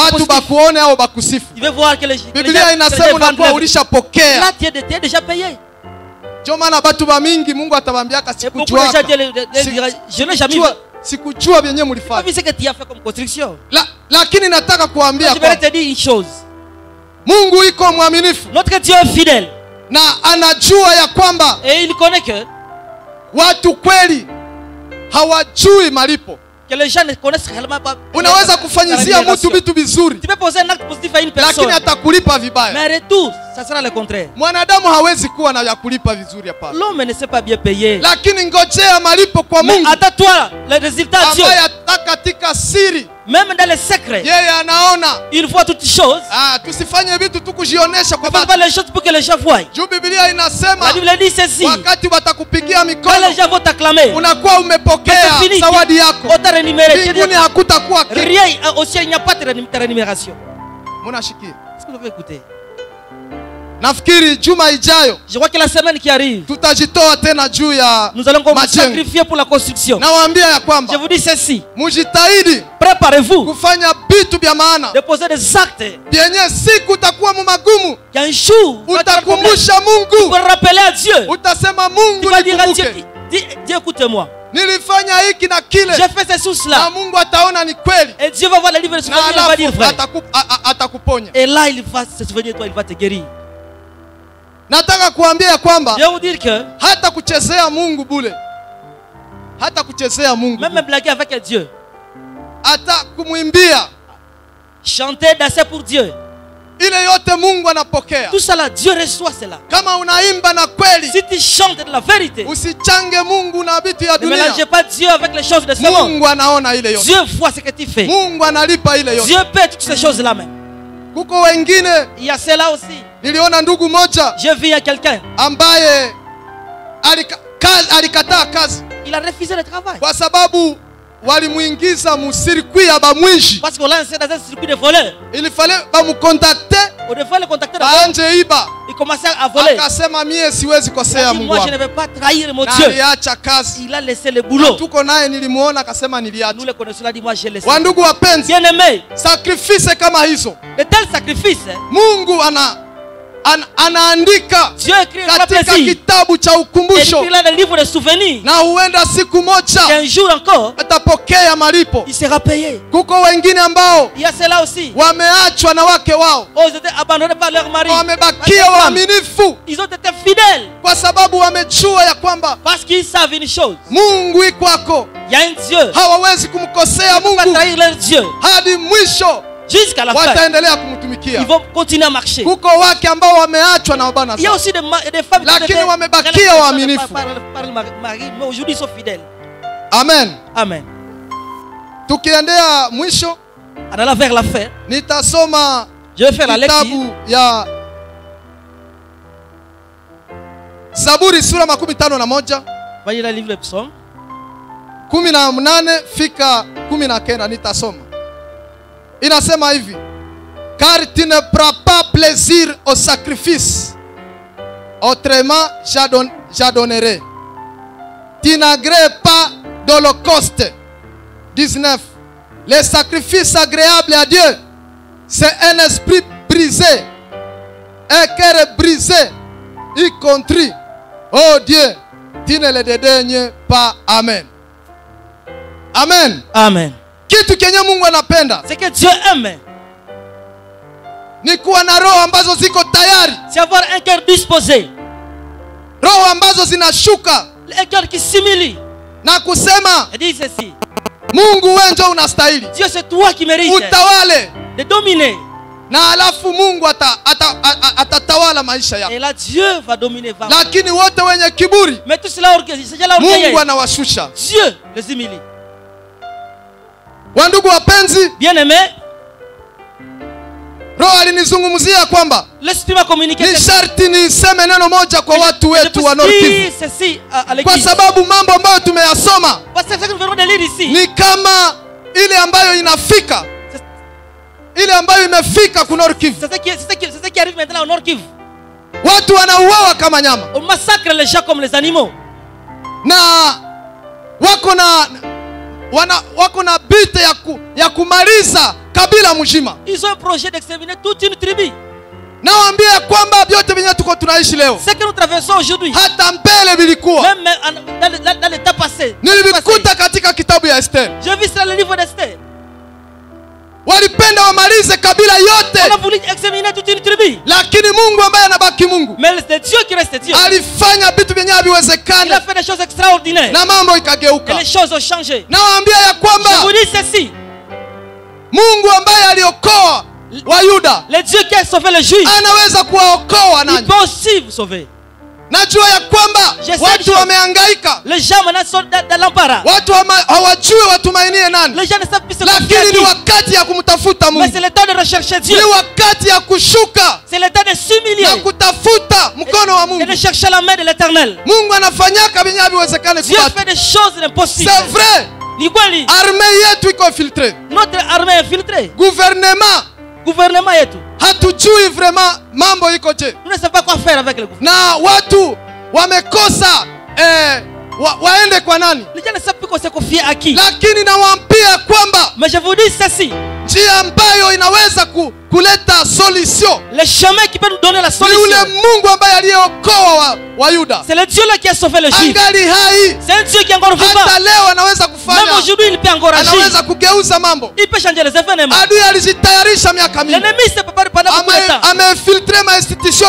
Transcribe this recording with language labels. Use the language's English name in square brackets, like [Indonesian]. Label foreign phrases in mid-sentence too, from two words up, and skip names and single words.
[Swahili] batu positif, bakuone au bakusifu. [French] tu veux voir que les gens [Swahili] Biblia inasema unakuwa ulishapokea. [French] là, tu es déjà payé. [Swahili] Ndio maana batu ba mingi Mungu atabambiaka [French] Et beaucoup de gens [Swahili] sikujua. [French] diront, je n'ai jamais vu. [Swahili] Sikujua vyenye [French] Pas [Swahili] mlifanya. [French] vu ce que tu as fait comme construction. [Swahili] Lakini nataka kuambia [French] Je vais [Swahili] kwa [French] te dire une chose. [Swahili] Mungu iko mwaminifu [French] Notre Dieu est fidèle. [Swahili] na anajua ya kwamba [French] Et il connaît que [Swahili] watu kweli hawajui malipo. [French] les gens ne connaissent réellement pas. [Swahili] Unaweza kufanyizia mtu vitu vizuri [French] Tu peux poser un acte positif à une [Swahili] lakini [French] personne, [Swahili] atakulipa vibaya. [French] mais en retour, ça sera le contraire. [Swahili] Mwanadamu hawezi kuwa na ya kulipa vizuri hapa. [French] L'homme ne sait pas bien payer. [Swahili] Lakini ngojea malipo kwa [French] Mais [Swahili] Mungu [French] attends-toi, le résultat de Dieu, [Swahili] ambaye ataka katika siri. [French] même dans les secrets, [Swahili] Yeye anaona. [French] il voit toutes choses. [Swahili] Tusifanye vitu tu kujionesha [French] Ne [Swahili] kwa [French] fais [Swahili] watu. [French] pas les choses pour que les gens voient. [Swahili] Juu Biblia inasema [French] La Bible dit ceci. [Swahili] wakati watakupigia [French] Quand [Swahili] mikono [French] les gens vont t'acclamer, [Swahili] unakuwa umepokea [French] c'est fini. [Swahili] zawadi yako. [French] On t'a rémunéré. [Swahili] Mbinguni hakutakuwa kitu. [French] Rien au ciel, il n'y a pas de rémunération. [Swahili] Munashikia. [French] Est-ce que vous avez écouté? [Swahili] Nafikiri juma ijayo [French] Je crois que la semaine qui arrive, [Swahili] tutajitoa tena juu ya [French] nous allons encore nous [Swahili] majengo. [French] sacrifier pour la construction. [Swahili] Nawaambia ya [French] Je [Swahili] kwamba [French] vous dis ceci. [Swahili] mujitahidi [French] Préparez-vous [Swahili] kufanya vitu vya maana [French] de poser des actes. [Swahili] vyenye siku utakuwa mumagumu, [French] Qu'un jour, tu vas te rappeler. [Swahili] utakumbusha [French] Tu [Swahili] Mungu, [French] vas rappeler à Dieu. [Swahili] utasema [French] Tu [Swahili] Mungu [French] vas dire à Dieu, [Swahili] nikumbuke, [French] Dieu écoute-moi. [Swahili] nilifanya hiki na kile, [French] J'ai fait ceci ou [Swahili] na [French] cela. [Swahili] Mungu ataona ni kweli, [French] Et Dieu va voir le livre de [Swahili] na [French] souvenir, il va dire [Swahili] alafu [French] vrai. [Swahili] atakuponya. [French] Et là, il va se souvenir de toi, il va te guérir. [Swahili] Nataka kuambia ya kwamba [French] Je vais vous dire que [Swahili] hata kuchezea Mungu bule, hata kuchezea Mungu [French] même [Swahili] bule, [French] blaguer avec Dieu, [Swahili] hata kumwimbia, [French] chanter, danser pour Dieu, [Swahili] ile yote Mungu anapokea. [French] tout ça là, Dieu reçoit cela. [Swahili] Kama unaimba na kweli, [French] Si tu chantes de la vérité, [Swahili] usichange Mungu na vitu ya [French] ne [Swahili] dunia. [French] mélangez pas Dieu avec les choses de ce monde. [Swahili] Mungu anaona ile yote, [French] Dieu voit ce que tu fais. [Swahili] Mungu analipa ile yote. [French] Dieu paie toutes ces choses-là même. [Swahili] Kuko wengine, [French] Il y a cela aussi. [Swahili] niliona ndugu moja [French] Je vis à quelqu'un. [Swahili] ambaye alikataa kazi [French] Il a refusé le travail. [Swahili] kwa sababu walimuingiza musirikwi ya bamwishi. [French] Parce qu'on l'a lancé dans un circuit de voleurs. Il fallait bamukontakte On devait le contacter d'abord. [Swahili] baanje iba, [French] Il commençait à voler. [Swahili] akasema mie siwezi [French] Il [Swahili] kosea [French] a dit, [Swahili] Mungu [French] moi je ne [Swahili] wangu, [French] vais pas trahir mon [Swahili] na [French] Dieu. [Swahili] aliacha kazi. [French] Il a laissé le boulot. [Swahili] Tuko naye nilimuona, akasema [French] Nous [Swahili] niliacha. [French] le connaissons, il a dit, moi j'ai laissé. [Swahili] Wandugu wapenzi, [French] Bien aimé, [Swahili] sakrifise kama hizo [French] de tels sacrifices, [Swahili] Mungu anaandika [French] Dieu écrit un [Swahili] katika [French] plaisir. [Swahili] kitabu cha [French] Et [Swahili] ukumbusho, [French] écrit là des livres de souvenirs. [Swahili] na huenda siku [French] Et [Swahili] moja [French] un jour encore, [Swahili] atapokea malipo. [French] il sera payé. [Swahili] Kuko wengine ambao [French] Il y a cela aussi. [Swahili] wameachwa na wake wao, [French] Oh, ils étaient abandonnés par leur mari. [Swahili] wamebakia [French] Par leur femme. [Swahili] waaminifu [French] Ils ont été fidèles [Swahili] kwa sababu wamejua ya kwamba [French] parce qu'ils savent une chose. [Swahili] Mungu ikwako, [French] Il y a un Dieu. [Swahili] hawawezi kumkosea [French] Ils ne vont pas [Swahili] Mungu [French] trahir leur Dieu. [Swahili] hadi mwisho, [French] Jusqu'à la fin, [Swahili] wataendelea kumtumikia. [French] ils vont continuer à marcher. [Swahili] Kuko wake ambao wameachwa na bwana [French] Il y a [Swahili] zao, [French] aussi des femmes qui [Swahili] Lakini [French] étaient [Swahili] wamebakia [French] relationnées [Swahili] waaminifu. [French] par le mari, mais aujourd'hui ils sont fidèles. amen. Amen. [Swahili] Tukiendea mwisho, [French] En allant vers la fin, [Swahili] nitasoma [French] je vais faire la lecture. [Swahili] kitabu ya Zaburi sura 51 [French] Voyez le livre de Psaume. [Swahili] 18 fika 19 nitasoma. Inasema hivi: [French] car tu ne prends pas plaisir au sacrifice, autrement j'adonnerai. Tu n'agrées pas d'holocauste. 19. Les sacrifices agréables à Dieu, c'est un esprit brisé, un cœur brisé, y contrit. Oh Dieu, tu ne le dédaignes pas. Amen. Amen. Amen. [Swahili] Kitu kenye Mungu anapenda [French] C'est que Dieu aime. [Swahili] ni kuwa na roho ambazo ziko tayari, [French] C'est avoir un cœur disposé. [Swahili] roho ambazo zinashuka [French] Un cœur qui s'humilie. [Swahili] na kusema, [French] Et dit ceci. [Swahili] Mungu wewe ndio unastahili, [French] Dieu, c'est toi qui mérites [Swahili] utawale, [French] de dominer. [Swahili] na alafu Mungu atatawala maisha yako. [French] Et là, Dieu va dominer. Va. [Swahili] Lakini wote wenye kiburi [French] Mais tout cela orgueilleux, c'est déjà l'orgueil. [Swahili] Mungu anawashusha. [French] Dieu les humilie. [Swahili] Wandugu wapenzi, [French] Bien aimé, [Swahili] Roho alinizungumzia kwamba [French] l'Esprit m'a communiqué [Swahili] ni [French] ceci. [Swahili] sharti niseme neno moja kwa watu [French] Je [Swahili] wetu wa [French] peux Nord Kivu, dire ceci à [Swahili] kwa [French] l'église. [Swahili] sababu mambo ambayo tumeyasoma [French] Parce que ce que nous venons de lire ici, [Swahili] ni kama ile ambayo inafika, ile ambayo imefika ku Nord Kivu. [French] c'est ce qui arrive maintenant au Nord Kivu. [Swahili] Watu wanauawa kama nyama [French] On massacre les gens comme les animaux. [Swahili] na wako na bite ya kumaliza kabila mzima. [French] Ils ont un projet d'exterminer toute une tribu. [Swahili] Nawaambia kwamba vyote vyenye tuko tunaishi leo, [French] Ce que nous traversons aujourd'hui, [Swahili] hata mbele vilikuwa, [French] même dans l'état passé, [Swahili] nilivikuta katika kitabu ya Esther. [French] j'ai vu cela dans le livre d'Esther. [Swahili] Walipenda wamalize kabila [French] On a [Swahili] yote, [French] voulu exterminer toute une tribu. [Swahili] lakini Mungu ambaye anabaki Mungu [French] Mais c'est Dieu qui reste Dieu. [Swahili] alifanya vitu vyenye [French] Il a [Swahili] haviwezekani [French] fait des choses extraordinaires. [Swahili] na mambo [French] Et [Swahili] ikageuka. [French] les choses ont changé. [Swahili] Nawaambia ya [French] Je vous [Swahili] kwamba [French] dis ceci. [Swahili] Mungu ambaye aliokoa Wayuda [French] Le Dieu qui a sauvé les Juifs, [Swahili] anaweza kuwaokoa [French] il [Swahili] nanyi. [French] peut aussi vous sauver. [Swahili] Najua ya kwamba [French] Je sais [Swahili] watu [French] chose. [Swahili] wamehangaika, [French] Les gens maintenant sont dans l'embarras. [Swahili] watu hawajui watumainie nani, [French] Les gens ne savent plus se [Swahili] lakini [French] confier à [Swahili] ni [French] qui. [Swahili] wakati ya kumtafuta [French] Mais [Swahili] Mungu, [French] c'est le temps de rechercher Dieu. [Swahili] ni wakati ya kushuka [French] C'est le temps de s'humilier [Swahili] na kutafuta mkono wa [French] et [Swahili] Mungu. [French] de chercher la main de l'Éternel. [Swahili] Mungu anafanyaka vyenye haviwezekani [French] Dieu [Swahili] kupata. [French] fait des choses impossibles. C'est vrai, [Swahili] Ni kweli, armée yetu iko filtre, [French] notre armée est infiltrée. gouvernement [Swahili] Gouvernement yetu hatujui vraiment mambo iko je. [French] Nous ne savons pas quoi faire avec le gouvernement. [Swahili] Na watu wamekosa waende kwa nani? [French] Les gens ne savent plus qu'on se confie à qui. [Swahili] Lakini nawaambia kwamba [French] Mais je vous dis ceci. [Swahili] njia ambayo inaweza kuleta solution [French] Le chemin qui peut nous donner la [Swahili] ni [French] solution. [Swahili] ule Mungu ambaye aliyeokoa wa Yuda. [French] C'est le Dieu là qui a sauvé le juif. [Swahili] Angali hai. [French] C'est un Dieu qui est encore vivant. [Swahili] Hata leo anaweza [French] Même [Swahili] kufanya. [French] aujourd'hui, il peut encore agir. [Swahili] Anaweza kugeuza mambo. [French] Il peut changer les événements. [Swahili] Adui alijitayarisha miaka mingi. [French] L'ennemi s'est préparé pendant beaucoup de temps. [Swahili] Ameinfiltré ma institution